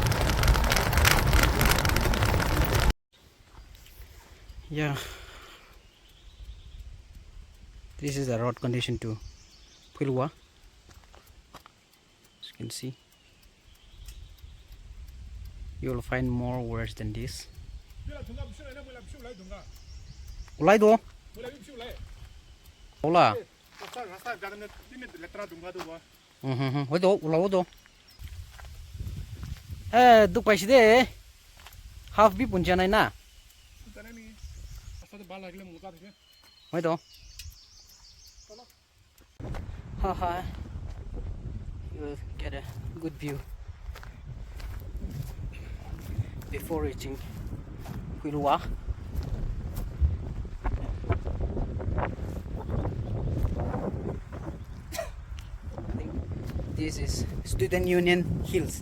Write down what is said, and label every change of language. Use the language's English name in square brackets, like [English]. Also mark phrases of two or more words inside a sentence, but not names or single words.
[English] Yeah, this is the road condition to Poilwa. As you can see, you will find more worse than this. [Naga Pidgin] Ulai do? Ola. Hoi do, ulau do. Duk pai side. Half bi pun janai na. Hoi do. Haha. [English] You will get a good view before reaching Poilwa. I think this is Student Union Hills.